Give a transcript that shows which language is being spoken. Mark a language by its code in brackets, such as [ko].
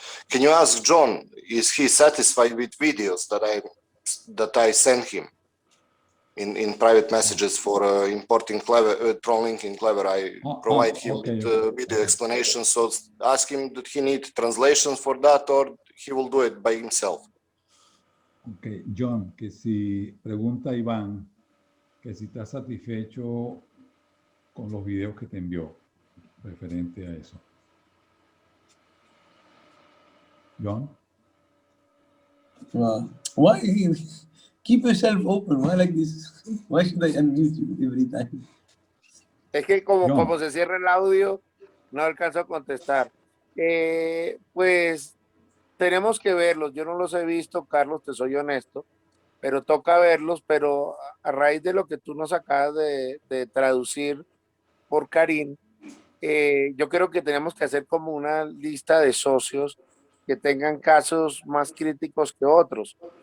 [en] Can you ask John, is he satisfied with videos that I sent him in private messages for importing trolling in Clever? I provide him with video explanations. So ask him, did he need translations for that, or he will do it by himself? [es] Okay, John, que si pregunta Iván que si está satisfecho con los videos que te envió referente a eso. John? [en] Why? Keep yourself open. Why like this? Why should I unmute you every time? [es] Es que como se cierra el audio, no alcanzo a contestar. Pues tenemos que verlos. Yo no los he visto, Carlos, te soy honesto, pero toca verlos. Pero a raíz de lo que tú nos acabas de traducir por Karim, yo creo que tenemos que hacer como una lista de socios que tengan casos más críticos que otros.